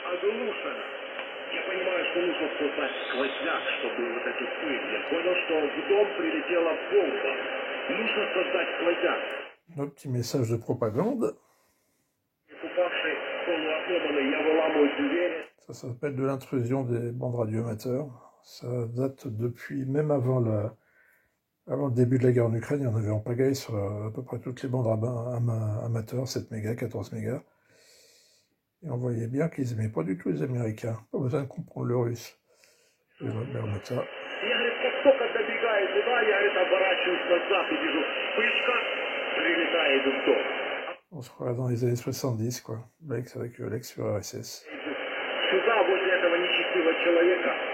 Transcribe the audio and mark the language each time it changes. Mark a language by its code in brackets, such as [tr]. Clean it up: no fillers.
[ru] Я понимаю, что нужно создать сквозняк, чтобы вот эти пыль. Я понял, что в дом прилетела бомба. Нужно создать сквозняк. [fr] Un petit message de propagande. [ru] Упавший, полуотломанный, я выламываю дверь. [fr] Ça s'appelle de l'intrusion des bandes radioamateurs. Ça date depuis, même avant le début de la guerre en Ukraine, il y en avait en pagaille sur à peu près toutes les bandes amateurs, 7 mégas, 14 mégas. Et on voyait bien qu'ils aimaient pas du tout les Américains. Pas besoin de comprendre le russe. Et je vais remettre ça. [ru] Я, говорит, как только добегаю туда, я, говорит, оборачиваюсь назад и вижу вспышка, прилетает в дом. [fr] On se croirait dans les années 70, quoi. Avec l'ex-URSS. [ru] Сюда, возле этого нечестивого человека.